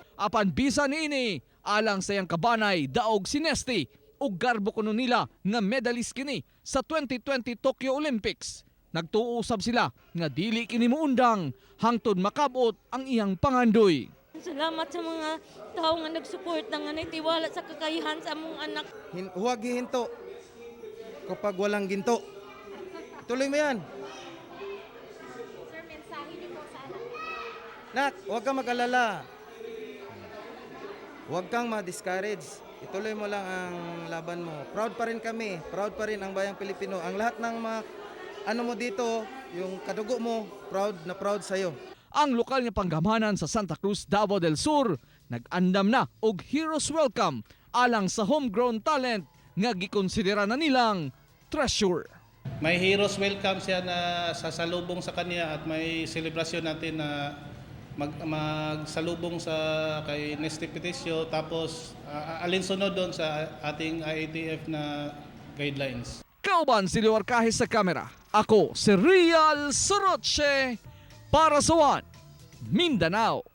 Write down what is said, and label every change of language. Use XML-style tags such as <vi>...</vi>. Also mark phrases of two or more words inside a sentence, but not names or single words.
<ceb>Apan bisa niini, alang sa iyang kabanay, daog si Nesty ug garbo kuno nila nga medalist kini sa 2020 Tokyo Olympics. Nagtuusab sila nga dili kini muundang hangtod makabot ang iyang pangandoy. Salamat sa mga tao nga nagsuporta nga nagtiwala sa kakayahan sa among anak.</ceb> <tl>Huwag gihinto kapag walang ginto. Tuloy mo yan. Sir, mensahe niyo po sa anak. Nak, huwag kang mag-alala. Huwag kang ma-discourage. Ituloy mo lang ang laban mo. Proud pa rin kami. Proud pa rin ang bayang Pilipino. Ang lahat ng ano mo dito, yung kadugo mo, proud na proud sa'yo.</tl> <ceb>Ang lokal nga panggamanan sa Santa Cruz, Davao del Sur, nag-andam na og</ceb> <en>heroes welcome</en> <ceb>alang sa</ceb> <en>homegrown talent</en> <ceb>nga gikonsidera na nilang treasure.</ceb> <tl>May</tl> <en>heroes welcome</en> <tl>siya na sasalubong sa kanya at may selebrasyon natin na magsalubong sa kay Nesty Petesio tapos alinsunod doon sa ating IATF na guidelines.</tl> <ceb>Kauban si Liwar Kahis sa kamera. Ako si Rial Soroche para sa One Mindanao.</ceb>